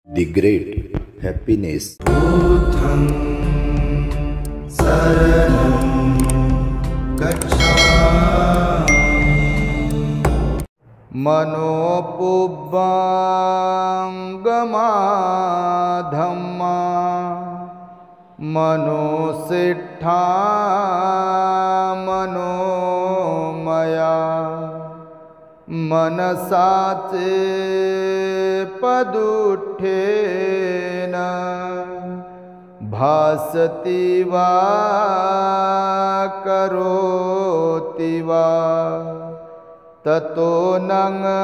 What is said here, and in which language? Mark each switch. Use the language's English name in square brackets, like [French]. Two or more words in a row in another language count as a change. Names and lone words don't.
[English] The great happiness. [Pali] बुद्धं शरणं गच्छामि। मनोपुब्बंगमा धम्मा मनोसिट्ठा मनोमया मनसाचे पदुठ्ठेन भासति वा करोति वा ततो नंग